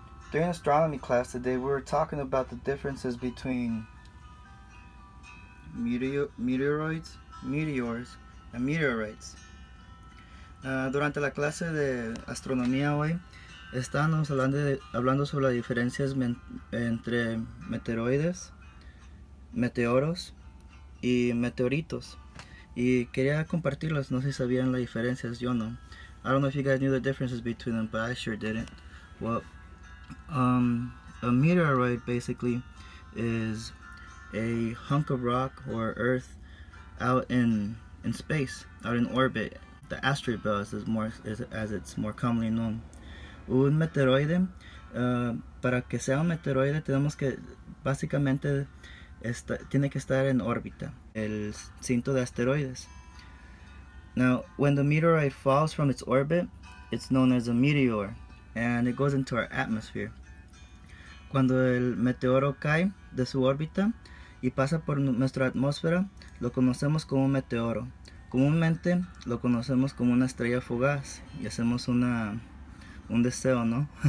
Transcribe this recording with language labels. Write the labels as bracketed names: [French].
[English] During astronomy class today, we were talking about the differences between meteoroids, meteors, and meteorites. [Spanish] Durante la clase de astronomía hoy, estábamos hablando sobre las diferencias entre meteoroides, meteoros y meteoritos. Y quería compartirlas, no sé si sabían las diferencias, yo no. [English] I don't know if you guys knew the differences between them, but I sure didn't. Well, a meteoroid basically is a hunk of rock or earth out in space, out in orbit. The asteroid belt as it's more commonly known. [Spanish] Un meteoroide, para que sea un meteoroide tenemos que básicamente tiene que estar en órbita, el cinto de asteroides. [English] Now, when the meteorite falls from its orbit, it's known as a meteor, and it goes into our atmosphere. [Spanish] Cuando el meteoro cae de su órbita y pasa por nuestra atmósfera, lo conocemos como un meteoro. Comúnmente lo conocemos como una estrella fugaz y hacemos un deseo, ¿no?